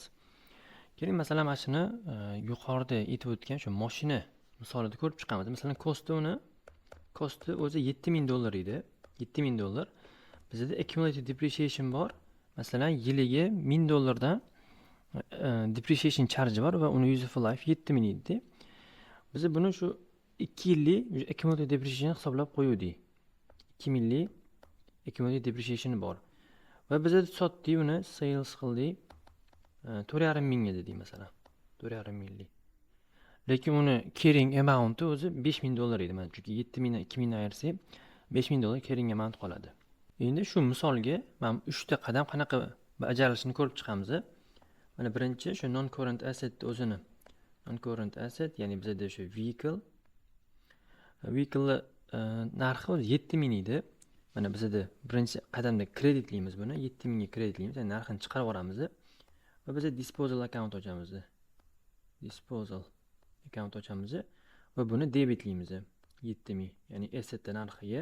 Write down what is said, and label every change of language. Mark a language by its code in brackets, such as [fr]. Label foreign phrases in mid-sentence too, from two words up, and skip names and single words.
[uz] Keling, masalan, mana shuni yuqorida aytib o'tgan shu mashina misolida ko'rib chiqamiz. Masalan, kosti o'zi $7000 edi. $7000. Bizda [en] accumulated depreciation [uz] bor. Masalan, yiliga $1000 dan [en] depreciation charge [uz] bor va uni [en] useful life [uz] 7000 edi. Biz buni shu 2 yillik [en] accumulated depreciation [uz] hisoblab qo'ydik. 2000 yillik [en] accumulated depreciation [uz] bor. Va biz sotdik uni, sales qildik. 4500 ga dedik masalan. 4500 minglik. Lekin uni [en] carrying amount'i [uz] o'zi $5000 edi. Mana chunki 7000 dan 2000 dan ayirsak $5000 [en] carrying amount [uz] qoladi. Endi shu misolga mana 3 ta qadam qanaqa bajarilishini ko'rib chiqamiz. Mana birinchi shu [en] non current asset [uz] o'zini. [en] Non current asset [uz] ya'ni bizda shu vehicle narxi o'zi 7000 edi. Mana bizda birinchi qadamda kreditlaymiz buni. 7000 ga kreditlaymiz, ya'ni narxini chiqarib yuboramiz va biz [en] disposal account [uz] ochamiz. [en] Disposal account [uz] ochamiz va buni debitlaymiz 7000, ya'ni asset narxiga.